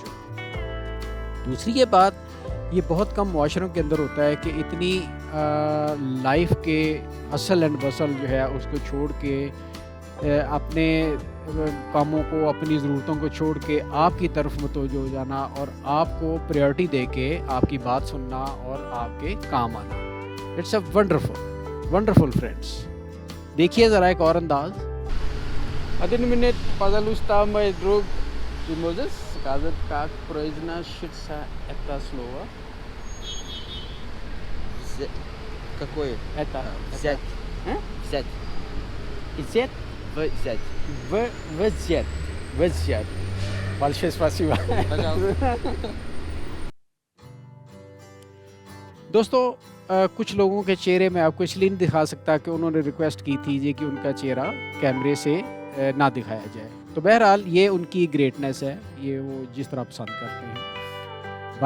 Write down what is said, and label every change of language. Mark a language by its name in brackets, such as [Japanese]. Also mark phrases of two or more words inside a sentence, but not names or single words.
[Urdu] جو دوسری یہ بات، یہ بہت کم معاشروں کے اندر ہوتا ہے کہ اتنی لائف کے [English] hustle and bustle [Urdu] جو ہے اس کو چھوڑ کے اپنے کاموں کو، اپنی ضرورتوں کو چھوڑ کے آپ کی طرف متوجہ ہو جانا اور آپ کو پرائیورٹی دے کے آپ کی بات سننا اور آپ کے کام آنا. [English] It's a wonderful friends. [Urdu] دیکھیے ذرا ایک اور انداز. [English] 1 minute, [Russian] пожалуйста, мой друг. Ты можешь сказать, как произносится это слово? Какое? Это. Взять. Взять. Взять? Взять. Взять. Большое спасибо. Пожалуйста. [Urdu] دوستو کچھ لوگوں کے چہرے میں آپ کو اس لیے نہیں دکھا سکتا کہ انہوں نے ریکویسٹ کی تھی کہ ان کا چہرہ کیمرے سے نہ دکھایا جائے، تو بہرحال یہ ان کی گریٹنس ہے، یہ وہ جس طرح پسند کرتے ہیں.